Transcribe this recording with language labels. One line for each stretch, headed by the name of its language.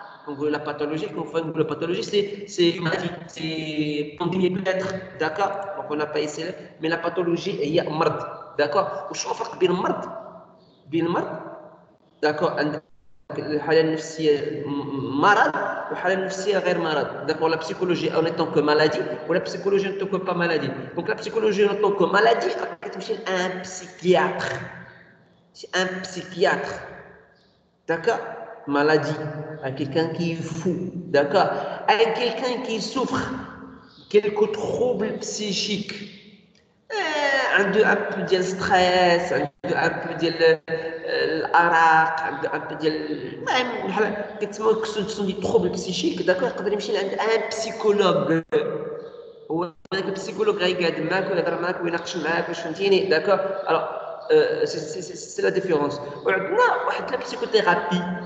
French: Donc la pathologie, la pathologie c'est une maladie, c'est pandémie peut-être, d'accord. Donc on n'a pas essayé, mais la pathologie
Arabic: هي مرض,
French: d'accord.
Arabic: وشنو الفرق بين المرض, d'accord. الحالة النفسية مرض والحالة النفسية غير مرض.
French: D'accord, la psychologie en tant que maladie ou la psychologie en tant que pas maladie. Donc la psychologie en tant que maladie, c'est un psychiatre. C'est un psychiatre. D'accord. Maladie, à quelqu'un qui est fou, d'accord, à quelqu'un qui souffre quelques troubles psychiques, عنده un peu de stress, عنده un peu de الأرق, عنده un peu
Arabic: ديال المهم بحال كتسموا كسون دي
French: troubles psychiques, d'accord.
Arabic: يقدر يمشي لعند un psychologue. هو هذاك البسيكولوج غيقعد معاك ويهضر معاك ويناقش معاك واش فهمتيني, d'accord.
French: Alors c'est la différence.
Arabic: وعندنا واحد la psychothérapie.